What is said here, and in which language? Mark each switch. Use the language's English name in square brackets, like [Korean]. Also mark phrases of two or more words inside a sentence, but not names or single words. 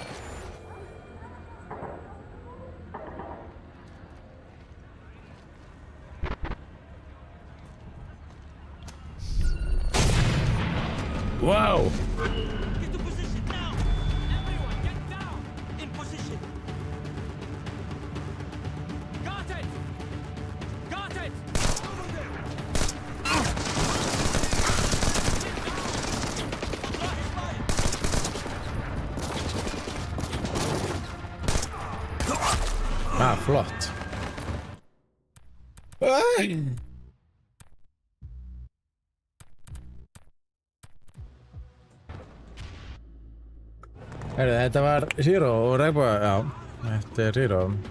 [English] Wow! Get to position now! Everyone, get down! In position! Got it! Got it! Over there! [Icelandic] Ah, flott. Æ! Heyrðu, þetta var Zero og Regnboga, já, þetta er Zero.